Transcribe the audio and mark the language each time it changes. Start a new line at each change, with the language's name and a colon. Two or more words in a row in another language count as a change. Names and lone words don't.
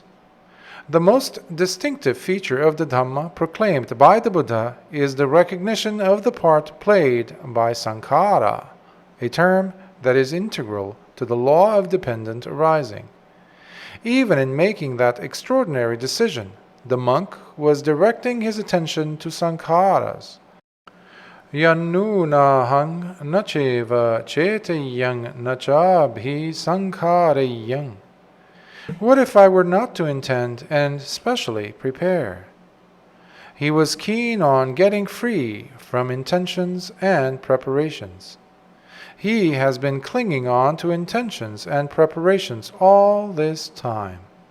English: The most distinctive feature of the Dhamma proclaimed by the Buddha is the recognition of the part played by sankhara, a term that is integral to the law of dependent arising. Even in making that extraordinary decision, the monk was directing his attention to sankharas.
Pali: Yannunahang nacheva chetayang nachabhi sankharayang.
English: What if I were not to intend and specially prepare? He was keen on getting free from intentions and preparations. He has been clinging on to intentions and preparations all this time.